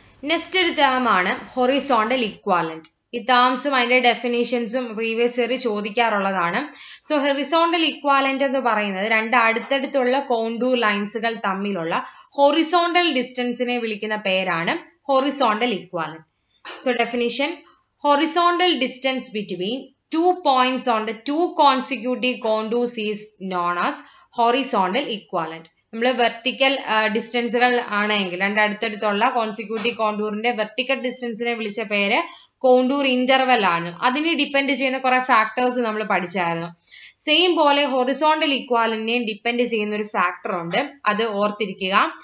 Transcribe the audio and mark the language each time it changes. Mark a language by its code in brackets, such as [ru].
[ml] Next ഒരു term ആണ് horizontal equivalent. ഈ ടേംസും അതിന്റെ ഡെഫിനേഷൻസും previous year ചോദിക്കാറുള്ളതാണ്. So horizontal equivalent എന്ന് പറയുന്നത് രണ്ട് അടുത്തടുത്തുള്ള കോണ്ടൂർ ലൈൻസുകൾ തമ്മിലുള്ള ഹൊറിസോണ്ടൽ ഡിസ്റ്റൻസിനെ വിളിക്കുന്ന പേരാണ് horizontal equivalent. [en] So definition: horizontal distance between 2 points on the 2 consecutive contours is known as horizontal equivalent. [ml] നമ്മൾ വെർട്ടിക്കൽ ഡിസ്റ്റൻസുകൾ ആണെങ്കിൽ രണ്ട് അടുത്തടുത്തുള്ള കോൺസിക്യൂട്ടീവ് കോണ്ടൂറിന്റെ വെർട്ടിക്കൽ ഡിസ്റ്റൻസിനെ വിളിച്ച പേര് കോണ്ടൂർ ഇന്റർവെൽ ആണ്. അതിനെ ഡിപ്പെൻഡ് ചെയ്യുന്ന കുറെ ഫാക്ടേഴ്സ് നമ്മൾ പഠിച്ചായിരുന്നു. സെയിം പോലെ ഹൊറിസോണ്ടൽ ഇക്വാലന്റിനെയും ഡിപ്പെൻഡ് ചെയ്യുന്ന ഒരു ഫാക്ടർ ഉണ്ട്, അത് ഓർത്തിരിക്കുക.